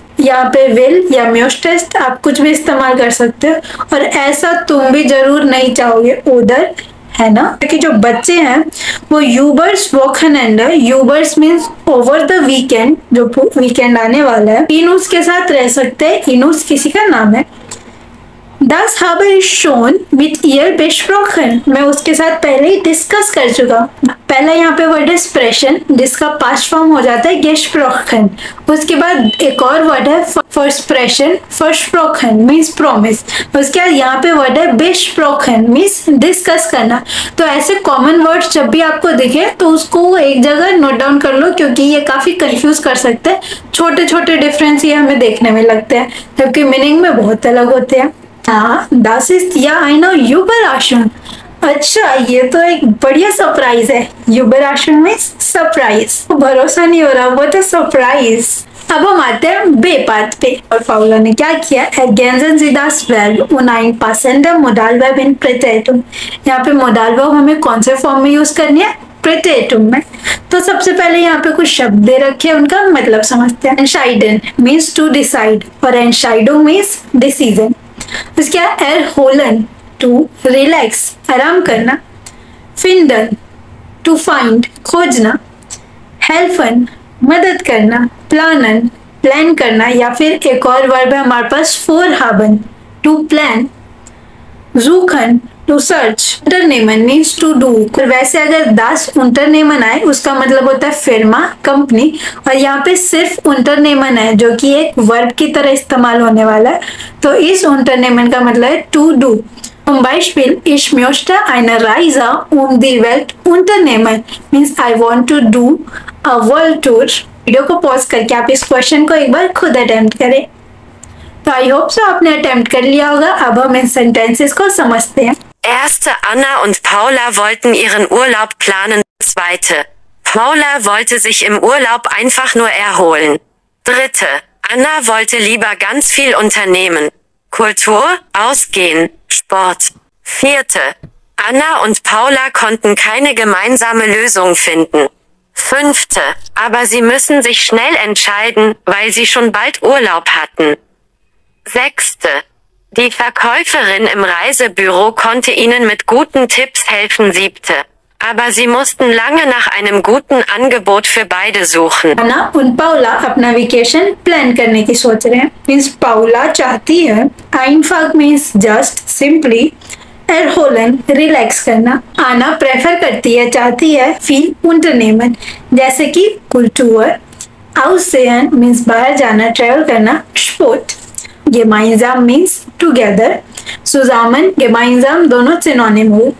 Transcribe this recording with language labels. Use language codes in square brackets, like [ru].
[hi] यहाँ पे विल या म्यूस्टेस्ट आप कुछ भी इस्तेमाल कर सकते हो. और ऐसा तुम भी जरूर नहीं चाहोगे उधर, है ना, क्योंकि जो बच्चे हैं वो यूबर्स वॉकनेंडर, यूबर्स मीन्स ओवर द वीकेंड, जो वीकेंड आने वाला है, इनूस के साथ रह सकते हैं. इनूस किसी का नाम है. [de] Das habe ich schon mit ihr besprochen. [hi] मैं उसके साथ पहले ही डिस्कस कर चुका. पहला यहाँ पे वर्ड है स्प्रेशन जिसका पास्ट फॉर्म हो जाता है gesprochen. उसके बाद एक और वर्ड है versprechen, versprochen मीन्स प्रॉमिस. उसके बाद यहाँ पे वर्ड है besprochen मीन्स डिस्कस करना. तो ऐसे कॉमन वर्ड्स जब भी आपको दिखे तो उसको एक जगह नोट डाउन कर लो क्योंकि ये काफी कंफ्यूज कर सकते हैं. छोटे छोटे डिफरेंस ये हमें देखने में लगते हैं जबकि मीनिंग में बहुत अलग होते हैं. [de] हाँ, das ist ja eine Überraschung. [hi] अच्छा, ये तो एक बढ़िया सरप्राइज है. Überraschung means surprise. भरोसा नहीं हो रहा, [en] what a surprise. [hi] अब हम आते हैं बे पार्ट पे. और फाउलर ने क्या किया, [de] ergänzen Sie das Verb und ein passendes Modalverb in Präteritum. [hi] यहाँ पे मोडाल वर्ब हमें कौन से फॉर्म में यूज करनी है, प्रेटेरिटम में. तो सबसे पहले यहाँ पे कुछ शब्द दे रखे हैं, उनका मतलब समझते हैं. Entscheiden मीन्स टू डिसाइड और Entscheidung मीन्स डिसीजन. उसके बाद erholen टू रिलैक्स, आराम करना. finden टू फाइंड, खोजना. helfen मदद करना. planen प्लान करना. या फिर एक और वर्ब है हमारे पास vorhaben to plan. suchen to search. unternehmen means to do. वैसे अगर das Unternehmen आए उसका मतलब होता है फिर्मा, कंपनी, और यहाँ पे सिर्फ unternehmen है जो कि एक वर्ब की तरह इस्तेमाल होने वाला है, तो इस unternehmen का मतलब है to do. [de] Zum Beispiel, ich möchte eine Reise um die Welt unternehmen, [en] means I want to do a world tour। [hi] Video को पॉज करके आप इस क्वेश्चन को एक बार खुद अटेम्प्ट करें। तो आई होप सो आपने अटेम्प्ट कर लिया होगा। अब हम इन सेंटेंसेस को समझते हैं। [de] Erste, Anna und Paula wollten ihren Urlaub planen. Zweite, Paula wollte sich im Urlaub einfach nur erholen. Dritte, Anna wollte lieber ganz viel unternehmen. Kultur, Ausgehen, Sport. Vierte, Anna und Paula konnten keine gemeinsame Lösung finden. Fünfte, aber sie müssen sich schnell entscheiden, weil sie schon bald Urlaub hatten. Sechste, die Verkäuferin im Reisebüro konnte ihnen mit guten Tipps helfen. Siebte, aber sie mussten lange nach einem guten Angebot für beide suchen. [hi] Anna und Paula अपना vacation plan करने की सोच रहे हैं। Means Paula चाहती है, einfach means just, simply, erholen relax करना। आना प्रेफर करती है, चाहती है, फील unternehmen जैसे कि Kultur, Aussehen मीन्स बाहर जाना, ट्रेवल करना, Sport, gemeinsam means together, zusammen, gemeinsam दोनों सिनोनिम हो।